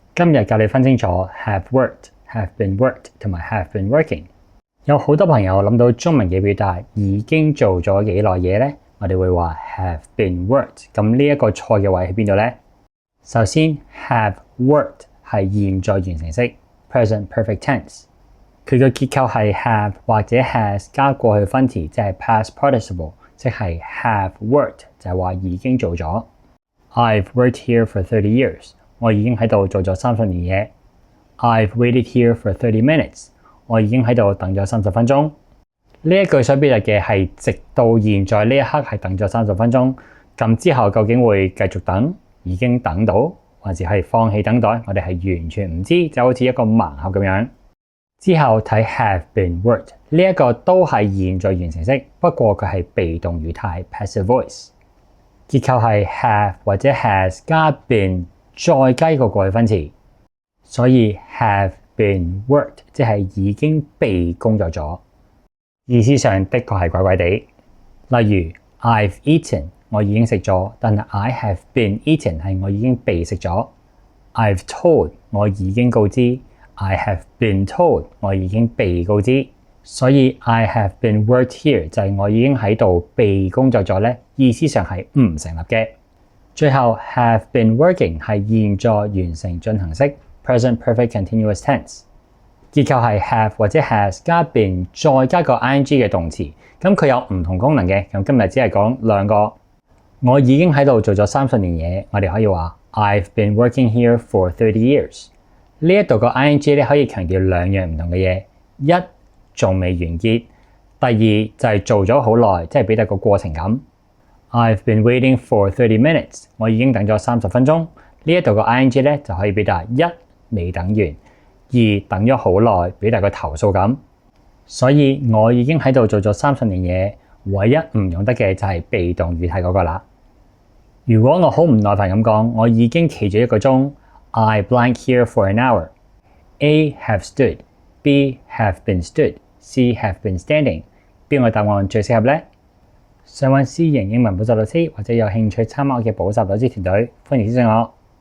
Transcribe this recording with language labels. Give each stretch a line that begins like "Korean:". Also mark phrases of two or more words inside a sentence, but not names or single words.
Cantonese: 今日教你分清楚
English: have worked、 have been worked
Cantonese: 同埋
English: have been working。
Cantonese: 有好多朋友諗到中文嘅表達已經做咗幾耐嘢呢？我哋會話
English: have been worked。
Cantonese: 咁呢一個錯嘅位喺邊度呢？首先
English: have worked
Cantonese: 係現在完成式
English: present perfect tense，
Cantonese: 佢嘅結構係 have 或者 has 加過去分詞，即係
English: past participle，
Cantonese: 即係
English: have worked
Cantonese: 就係話已經做咗。
English: I've worked here for 30 years。
Cantonese: 我已經喺度做咗30 年嘢。
English: I've waited here for 30 minutes。
Cantonese: 我已經喺度等咗30分鐘。呢一句所表達嘅係直到現在呢一刻係等咗30分鐘。咁之後究竟會繼續等，已經等到，還是係放棄等待？我哋係完全唔知，就好似一個盲盒咁樣。之後睇
English: have been worked，
Cantonese: 呢一個都係現在完成式，不過佢係被動語態
English: passive voice。
Cantonese: 結構係 have 或者 has 加 been 再加一個過去分詞，所以
English: have been worked
Cantonese: 即係已經被工作咗。意思上的確係怪怪地。例如
English: I've eaten，
Cantonese: 我已經食咗，但係
English: I have been eaten
Cantonese: 係我已經被食咗。
English: I've told，
Cantonese: 我已經告知。
English: I have been told，
Cantonese: 我已經被告知。所以
English: I have been worked here
Cantonese: 就係我已經喺度被工作咗咧，意思上係唔成立嘅。最後
English: have been working
Cantonese: 係現在完成進行式
English: present perfect continuous tense，
Cantonese: 結構係 have 或者 has 加 been 再加個 ing 嘅動詞，咁佢有唔同功能嘅。咁今日只係講兩個。我已經喺度做咗30年嘢，我哋可以話
English: I've been working here for 30 years。
Cantonese: 呢一度個 ing 咧可以強調兩樣唔同嘅嘢，一仲未完結，第二就係做咗好耐，即係表達個過程咁。
English: I've been waiting for 30 minutes，
Cantonese: 我已經等咗30分鐘。呢一度個 ing 咧就可以表達一未等完，二等咗好耐，表達個投訴咁。所以我已經喺度做咗30年嘢，唯一唔用得嘅就係被動語態嗰個啦。如果我好唔耐煩咁講，我已經企咗1個鐘。
English: I blank here for an hour。 A have stood， B have been stood， C have been standing。
Cantonese: 邊個答案最適合呢？想揾私營英文補習老師或者有興趣參加我嘅補習老師團隊，歡迎諮詢我。